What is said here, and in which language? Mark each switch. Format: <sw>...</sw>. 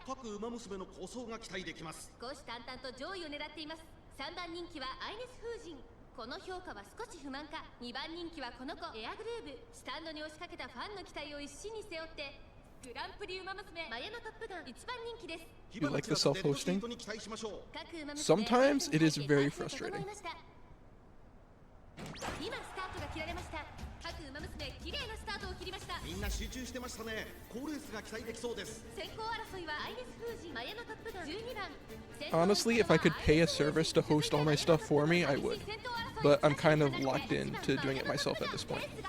<ja>各馬娘の構想が期待できます。少し淡々と上位を狙っています。3番人気はアイネス風神。この評価は少し不満か。2番人気はこの子エアグルーヴ。スタンドに押しかけたファンの期待を一身に背負ってグランプリウマ娘マヤのトップガン1番人気です。</ja> <en>You like the self-hosting?</en> <ja>各馬娘</ja> <en>Sometimes it is very frustrating.</en> <ja>今スタートが切られました。各馬娘綺麗なスタートを切りました。みんな集中してましたね。好レースが期待できそうです。先行争いはアイネス風神マヤのトップガン12番。</ja> <en>Honestly, if I could pay a service to host all my stuff for me, I would. But I'm kind of locked into doing it myself at this point.</en>